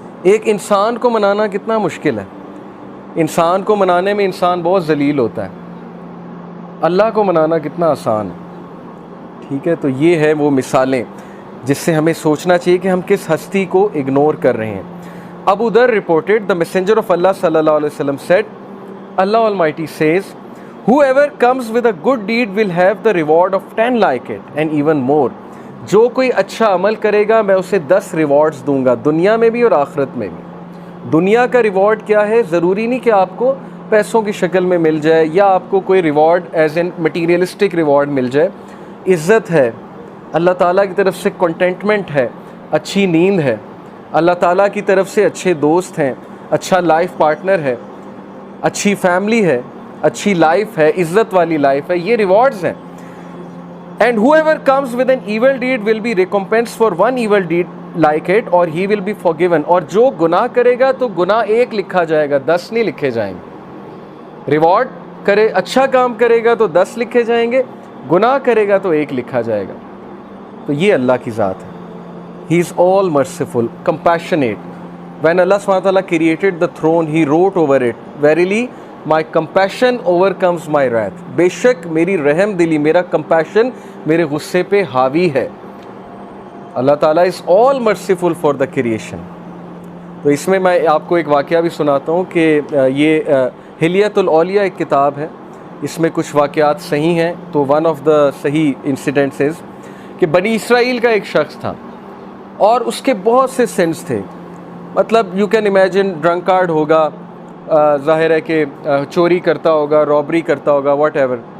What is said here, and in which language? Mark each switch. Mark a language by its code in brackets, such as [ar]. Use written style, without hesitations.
[ur] ایک انسان کو منانا کتنا مشکل ہے. انسان کو منانے میں انسان بہت ذلیل ہوتا ہے. اللہ کو منانا کتنا آسان ہے. ٹھیک ہے, تو یہ ہے وہ مثالیں جس سے ہمیں سوچنا چاہیے کہ ہم کس ہستی کو اگنور کر رہے ہیں. [en] Abu Zar reported the messenger of Allah sallallahu alaihi wasallam said, Allah Almighty says, whoever comes with a good deed will have the reward of 10 like it and even more. [ur] جو کوئی اچھا عمل کرے گا میں اسے 10 ریوارڈز دوں گا دنیا میں بھی اور آخرت میں بھی. دنیا کا ریوارڈ کیا ہے؟ ضروری نہیں کہ آپ کو پیسوں کی شکل میں مل جائے یا آپ کو کوئی reward [en] as an materialistic reward [ur] مل جائے. عزت ہے, اللہ تعالیٰ کی طرف سے کنٹینٹمنٹ ہے, اچھی نیند ہے, اللہ تعالیٰ کی طرف سے اچھے دوست ہیں, اچھا لائف پارٹنر ہے, اچھی فیملی ہے, اچھی لائف ہے, عزت والی لائف ہے. یہ ریوارڈز ہیں. [en] And whoever comes with an evil deed will be recompensed for one evil deed like it or he will be forgiven. [ur] اور جو گناہ کرے گا تو گناہ 1 لکھا جائے گا, 10 نہیں لکھے جائیں گے. ریوارڈ کرے, اچھا کام کرے گا تو 10 لکھے جائیں گے, گناہ کرے گا تو 1 لکھا جائے گا. تو یہ اللہ کی ذات ہے. [en] He is all merciful, compassionate. When Allah SWT created the throne, He wrote over it, verily my compassion overcomes my wrath. [ur] بے شک میری رحم دلی, میرا compassion میرے غصے پہ حاوی ہے. اللہ تعالیٰ is all merciful for the creation. تو اس میں آپ کو ایک واقعہ بھی سناتا ہوں کہ یہ حلیۃ الاولیاء ایک کتاب ہے, اس میں کچھ واقعات صحیح ہیں. تو [en] one of the صحیح incidents is [ur] کہ بنی اسرائیل کا ایک شخص تھا اور اس کے بہت سے سنس تھے. مطلب [en] you can imagine [ur] ڈرنکارڈ ہوگا, ظاہر ہے کہ چوری کرتا ہوگا, رابری کرتا ہوگا, [en] Whatever.